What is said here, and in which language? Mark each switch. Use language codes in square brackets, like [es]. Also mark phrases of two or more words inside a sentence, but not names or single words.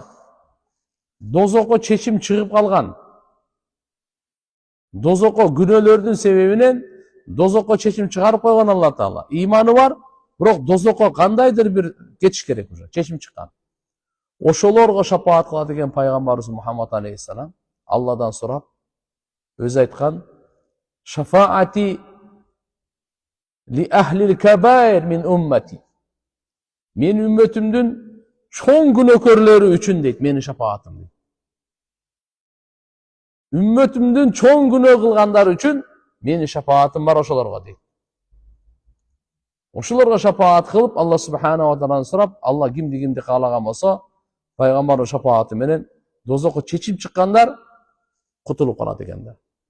[ky] Дозокко чечим чыгып калган. Дозокко күнөөлөрдүн себебинен дозокко чечим чыгарып койгон Алла Таала. Иманы бар, бирок дозокко кандайдыр бир кетиш керек уже, чечим чыккан. Ошолорго шапаат кылат экен пайгамбарыбыз Мухаммад алейхиссалам, Алладан сурап, өзү айткан: [ar] "شفاعتي لأهل الكبائر من أمتي." [ky] Мен үммөтүмдүн чоң күнөөкөрлөрү үчүн дейт, менин шапаатым дейт. Үммөтүмдүн чоң күнөө кылгандар үчүн менин шапаатым бар ошолорго дейт. Ошолорго шапаат кылып, Алла субханаху ва тааладан сурап, Алла кимди каалаган болсо, пайгамбардын шапааты менен дозокко чечим чыккандар кутулуп калат экен да.